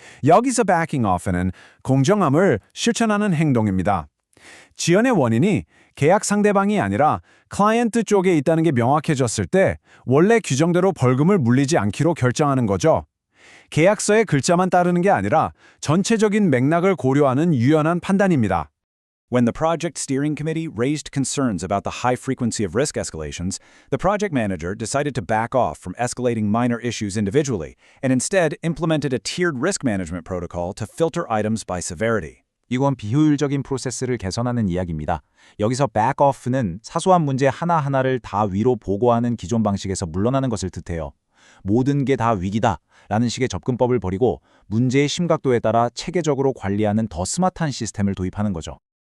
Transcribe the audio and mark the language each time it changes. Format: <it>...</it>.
<ko>여기서 backing off는 공정함을 실천하는 행동입니다. 지연의 원인이 계약 상대방이 아니라 클라이언트 쪽에 있다는 게 명확해졌을 때 원래 규정대로 벌금을 물리지 않기로 결정하는 거죠. 계약서의 글자만 따르는 게 아니라 전체적인 맥락을 고려하는 유연한 판단입니다.</ko> <en>When the project steering committee raised concerns about the high frequency of risk escalations, the project manager decided to back off from escalating minor issues individually and instead implemented a tiered risk management protocol to filter items by severity.</en> <ko>이건 비효율적인 프로세스를 개선하는 이야기입니다. 여기서 back-off는 사소한 문제 하나하나를 다 위로 보고하는 기존 방식에서 물러나는 것을 뜻해요. 모든 게 다 위기다 라는 식의 접근법을 버리고 문제의 심각도에 따라 체계적으로 관리하는 더 스마트한 시스템을 도입하는 거죠.</ko>